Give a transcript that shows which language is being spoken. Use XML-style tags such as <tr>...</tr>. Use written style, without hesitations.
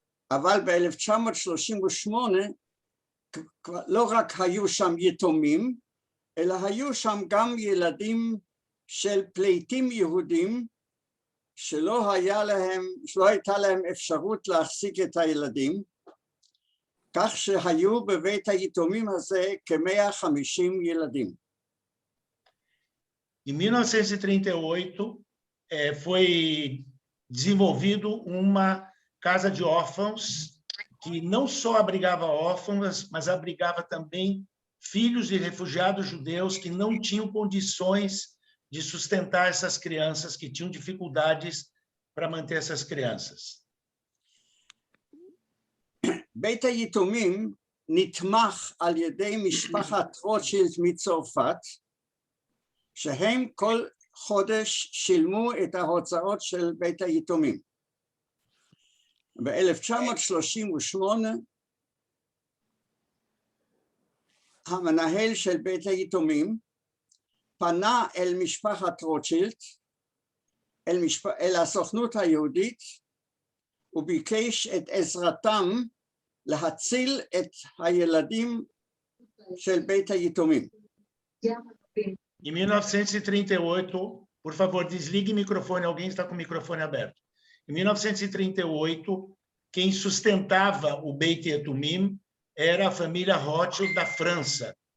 <he>אבל ב-1938 לא רק היו שם יתומים, אלא היו שם גם ילדים של פליטים יהודים, שלא הייתה להם אפשרות להחזיק את הילדים, כך שהיו בבית היתומים הזה כ-150 ילדים.</he> <pt>Em 1938, foi desenvolvido uma casa de órfãos que não só abrigava órfãos, mas abrigava também filhos de refugiados judeus que não tinham condições de sustentar essas crianças, que tinham dificuldades para manter essas crianças.</pt> <he>בית היתומים נתמך על ידי משפחת רוטשילד מצרפת, שהם כל חודש שילמו את ההוצאות של בית היתומים. ב-1938 המנהל של בית היתומים פנה אל משפחת רוטשילד, אל הסוכנות היהודית, וביקש את עזרתם להציל את הילדים של בית היתומים.</he> <pt>Em 1938, por favor, desligue o microfone, alguém está com o microfone aberto. Em 1938, quem sustentava o Beit Yetumim era a família Rothschild da França.</pt>